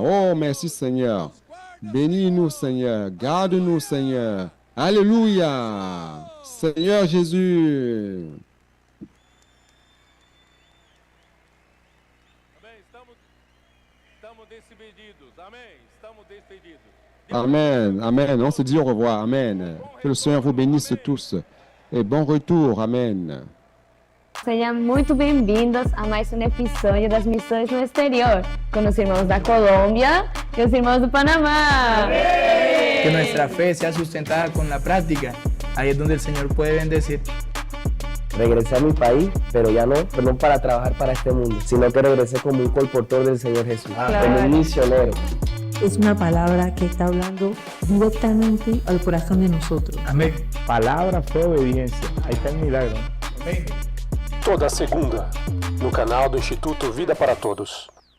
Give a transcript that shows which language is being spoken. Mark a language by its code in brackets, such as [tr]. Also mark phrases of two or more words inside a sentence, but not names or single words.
[fr] Oh, merci Seigneur. Bénis-nous Seigneur. Garde-nous Seigneur. Alléluia. Seigneur Jésus. [pt] Amém? Estamos despedidos. Amém? Estamos despedidos. [fr] Amen. Amen. On se dit au revoir. Amen. Que le Seigneur vous bénisse tous. Et bon retour. Amen. [pt] Sejam muito bem-vindos a mais um episódio das Missões no Exterior, com os irmãos da Colômbia e os irmãos do Panamá. [es] Que nuestra fe sea sustentada con la práctica. Ahí es donde el Señor puede bendecir. Regresé a mi país, pero ya no para trabajar para este mundo, sino que regresé como un colportor del Señor Jesús, como un misionero. Es una palabra que está hablando directamente al corazón de nosotros. [pt] Amém. Palavra, fé, obediência. Aí está o milagre. Amém. Toda segunda, no canal do Instituto Vida para Todos.